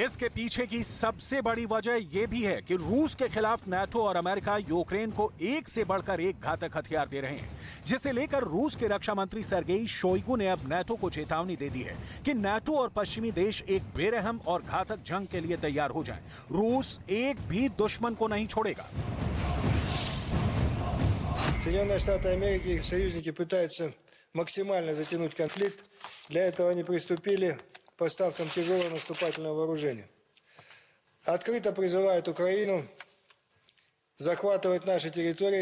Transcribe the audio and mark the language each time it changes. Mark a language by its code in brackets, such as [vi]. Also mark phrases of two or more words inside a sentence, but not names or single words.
[hi] इसके पीछे की सबसे बड़ी वजह यह भी है कि रूस के खिलाफ नाटो और अमेरिका यूक्रेन को एक से बढ़कर एक घातक हथियार दे रहे हैं, जिसे लेकर रूस के रक्षा मंत्री सर्गेई शोइगु ने अब नाटो को चेतावनी दे दी है कि नाटो और पश्चिमी देश एक बेरहम और घातक जंग के लिए तैयार हो जाएं। रूस एक भी दुश्मन को नहीं छोड़ेगा। [ru] Соединенные Штаты Америки и их союзники пытаются максимально затянуть конфликт. Для этого они приступили к поставкам тяжелого наступательного вооружения. Открыто призывают Украину захватывать наши территории.